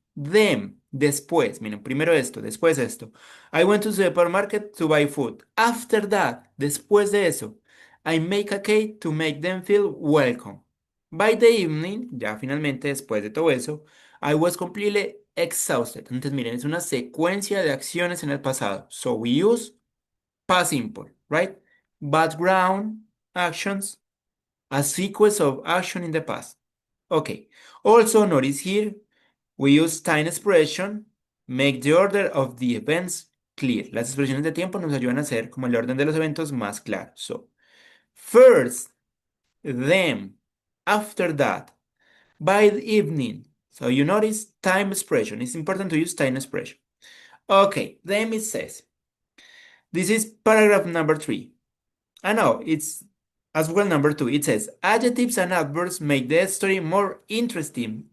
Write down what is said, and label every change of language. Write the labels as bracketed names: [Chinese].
[Spanish] Then, después, miren, primero esto, después esto. [English] I went to the supermarket to buy food. After that, [Spanish] después de eso, [English] I make a cake to make them feel welcome. By the evening, [Spanish] ya finalmente después de todo eso, [English] I was completely exhausted. [Spanish] Entonces, miren, es una secuencia de acciones en el pasado. [English] So we use past simple, right? Background actions, a sequence of action in the past. Okay. Also, notice here, we use time expression, make the order of the events clear. [Spanish] Las expresiones de tiempo nos ayudan a hacer como el orden de los eventos más claro. [English] So, first, then, after that, by the evening. So you notice time expression. It's important to use time expression. Okay, then it says, this is paragraph number 3. No, it's as well number 2. It says, adjectives and adverbs make the story more interesting.